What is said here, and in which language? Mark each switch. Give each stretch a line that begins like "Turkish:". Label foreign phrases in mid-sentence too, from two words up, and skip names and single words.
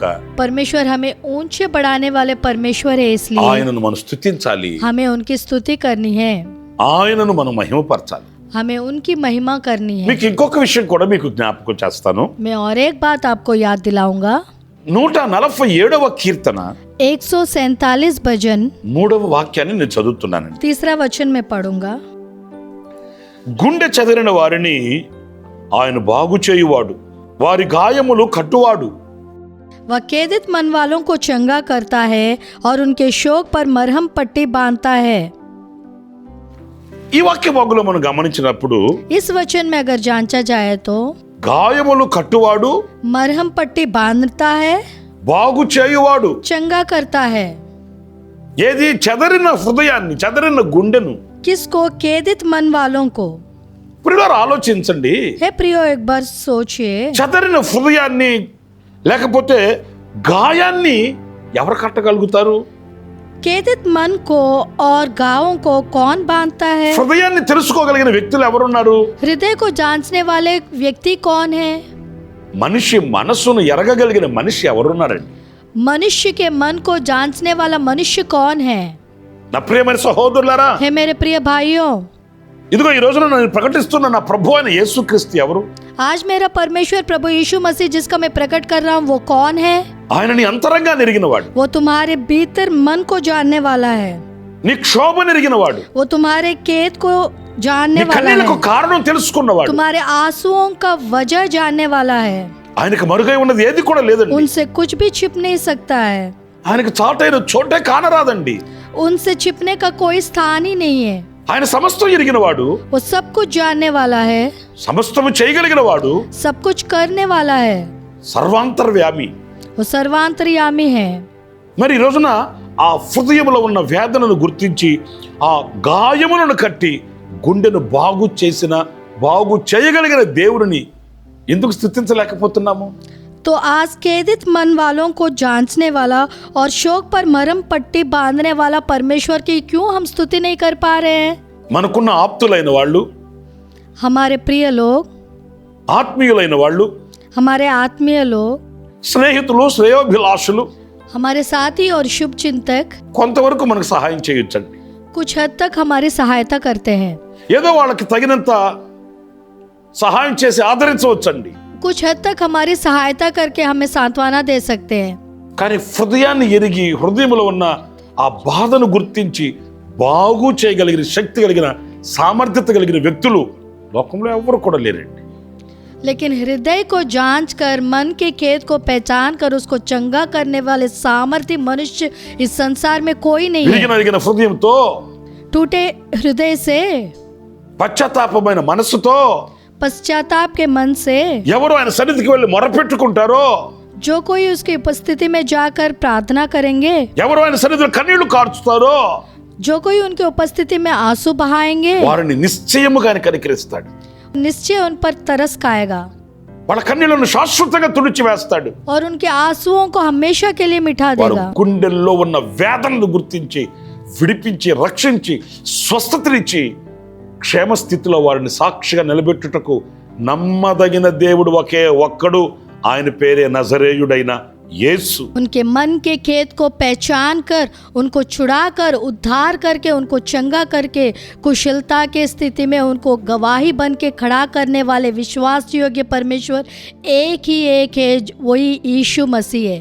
Hindi: परमेश्वर हमें ऊंचे बढ़ाने वाले परमेश्वर है, इसलिए
Telugu: ఆయనను మనం స్తుతించాలి,
Hindi: हमें उनकी स्तुति करनी है,
Telugu: ఆయనను మనం మహిమపరచాలి.
Hindi: हमें उनकी महिमा करनी है।
Telugu: మీకు ఇంకొక విషయం కూడా మీకు జ్ఞాపకం చేస్తాను.
Hindi: मैं और एक बात आपको याद दिलाऊंगा।
Telugu: 147వ కీర్తన
Hindi: 147 भजन
Telugu: 3వ వాక్యాన్ని నేను చదువుతున్నానండి.
Hindi: 3 वचन में पढ़ूंगा।
Telugu: గుండె చెదిరిన వారిని ఆయన బాగు చేయువాడు, వారి గాయములు కట్టువాడు.
Hindi: वह खेदित मन वालों को चंगा करता है और उनके शोक पर मरहम पट्टी बांधता है।
Telugu: ఈ వాక్య భాగంలో మనం గమనించినప్పుడు
Hindi: इस वचन में अगर जांचा जाए तो
Telugu: గాయములు కట్టువాడు,
Hindi: मरहम पट्टी बांधता है,
Telugu: బాగు చేయువాడు.
Hindi: चंगा करता है।
Telugu: ఏది? చెదరిన హృదయాన్ని, చెదరిన గుండెను.
Hindi: किसको? खेदित मन वालों को।
Telugu: ప్రియులారా ఆలోచించండి.
Hindi: हे प्रियो, एक बार सोचिए,
Telugu: చెదరిన హృదయాన్ని లేకపోతే గాయాన్ని ఎవరు కట్టగలుగుతారు?
Hindi: खेदित मन को और गाँवों को कौन बांधता है?
Telugu: హృదయాన్ని తెలుసుకోగలిగిన వ్యక్తులు ఎవరున్నారు?
Hindi: हृदय को जांचने वाले व्यक्ति कौन है?
Telugu: మనిషి మనస్సును ఎరగగలిగిన మనిషి ఎవరున్నారండి?
Hindi: मनुष्य के मन को जांचने वाला मनुष्य कौन है?
Telugu: నా ప్రియమైన సహోదరులారా,
Hindi: हे मेरे प्रिय भाइयों,
Telugu: ఇదిగో ఈ రోజున నేను ప్రకటిస్తున్న నా ప్రభు అయిన యేసుక్రీస్తు ఎవరు?
Hindi: आज मेरा परमेश्वर प्रभु यीशु मसीह जिसका मैं प्रकट कर रहा हूँ वो कौन है?
Telugu: ఆయన నీ అంతరంగాన్ని ఎరిగినవాడు.
Hindi: वो तुम्हारे भीतर मन को जानने वाला है।
Telugu: నీ క్షోభను ఎరిగినవాడు.
Hindi: वो तुम्हारे खेद को
Telugu: నీ
Hindi: जानने वाला
Telugu: కన్నీళ్లకు
Hindi: है।
Telugu: కారణం తెలుసుకున్నవాడు.
Hindi: तुम्हारे आंसुओं का वजह जानने वाला है।
Telugu: ఆయనకు మరుగై ఉన్నది ఏది కూడా లేదండి.
Hindi: उनसे कुछ भी छिप नहीं सकता है।
Telugu: ఆయనకు చాటైన చోటే కానరాదండి.
Hindi: उनसे छिपने का कोई स्थान ही नहीं है।
Telugu: ఆయన సమస్తం ఎరిగినవాడు,
Hindi: वो सब कुछ जानने वाला है,
Telugu: సమస్తము చేయగలిగినవాడు,
Hindi: सब कुछ करने वाला है।
Telugu: సర్వాంతర్వ్యామి.
Hindi: वो सर्वांतर्यामी है।
Telugu: మరి ఈ రోజున ఆ హృదయంలో ఉన్న వేదనను గుర్తించి ఆ గాయములను కట్టి గుండెను బాగు చేయగలిగిన దేవుడిని ఎందుకు స్తుతించలేకపోతున్నాము?
Hindi: तो आज खेदित मन वालों को जांचने वाला और शोक पर मरहम पट्टी बांधने वाला परमेश्वर की क्यों हम स्तुति नहीं कर पा रहे हैं?
Telugu: మనకున్న ఆప్తులైన వాళ్ళు,
Hindi: हमारे प्रिय लोग,
Telugu: ఆత్మీయులైన వాళ్ళు,
Hindi: हमारे आत्मीय लोग,
Telugu: స్నేహితులు, శ్రేయోభిలాషులు
Hindi: हमारे साथी और शुभ चिंतक
Telugu: కొంతవరకు మనకు సహాయం చేయొచ్చండి.
Hindi: कुछ हद तक हमारी सहायता करते हैं।
Telugu: ఏదో వాళ్ళకి తగినంత సహాయం చేసి ఆదరించవచ్చండి.
Hindi: कुछ हद तक हमारी सहायता करके हमें सांत्वना दे सकते हैं।
Telugu: కానీ హృదయాన్ని ఎరిగి హృదయంలో ఉన్న ఆ బాధను గుర్తించి బాగు చేయగలిగిన శక్తి కలిగిన సామర్థ్యత కలిగిన వ్యక్తులు లోకంలో ఎవరు కూడా లేరండి.
Hindi: लेकिन हृदय को जांच कर मन के खेद को पहचान कर उसको चंगा करने वाले सामर्थ्य मनुष्य इस संसार में कोई नहीं है।
Telugu: విరిగిన హృదయంతో,
Hindi: टूटे हृदय से,
Telugu: పశ్చాత్తాపమైన మనస్సుతో
Hindi: पश्चाताप के मन से
Telugu: ఎవరు ఆయన సన్నిధికి వెళ్ళి మొరపెట్టుకుంటారో,
Hindi: जो कोई उसकी उपस्थिति में जाकर प्रार्थना करेंगे,
Telugu: ఎవరు ఆయన సన్నిధిలో కన్నీళ్లు కార్చుతారో
Hindi: जो कोई उनकी उपस्थिति में आंसू बहाएंगे,
Telugu: వారిని నిశ్చయముగా ఆయన కనికరిస్తాడు.
Hindi: निश्चय उन पर तरस खाएगा
Telugu: వాళ్ళ కన్నీళ్లను శాశ్వతంగా తుడిచి వేస్తాడు.
Hindi: और उनके आंसुओं को हमेशा के लिए मिटा
Telugu: వారు
Hindi: देगा।
Telugu: గుండెల్లో ఉన్న వేదనను గుర్తించి విడిపించి రక్షించి స్వస్థతనిచ్చి క్షేమ స్థితిలో వారిని సాక్షిగా నిలబెట్టుటకు నమ్మదగిన దేవుడు ఒకే ఒక్కడు, ఆయన పేరే నజరేయుడైన యేసు.
Hindi: उनके मन के खेत को पहचान कर उनको छुड़ा कर उद्धार करके उनको चंगा करके कुशलता के स्थिति में उनको गवाही बन के खड़ा करने वाले विश्वास योग्य परमेश्वर एक ही एक है, वही यीशु मसीह है।